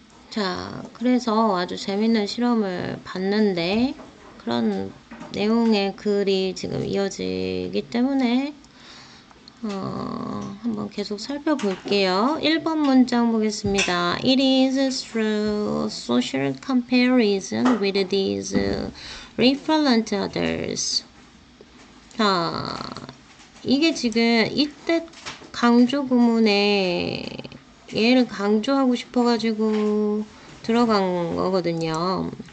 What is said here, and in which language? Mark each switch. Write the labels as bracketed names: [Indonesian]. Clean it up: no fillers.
[Korean] 자, 그래서 아주 재밌는 실험을 봤는데 그런 내용의 글이 지금 이어지기 때문에 한번 계속 살펴볼게요. 1번 문장 보겠습니다. [English] It is through social comparison with these referent others. [Korean] 자, 이게 지금 이때 강조 구문에 얘를 강조하고 싶어가지고 들어간 거거든요.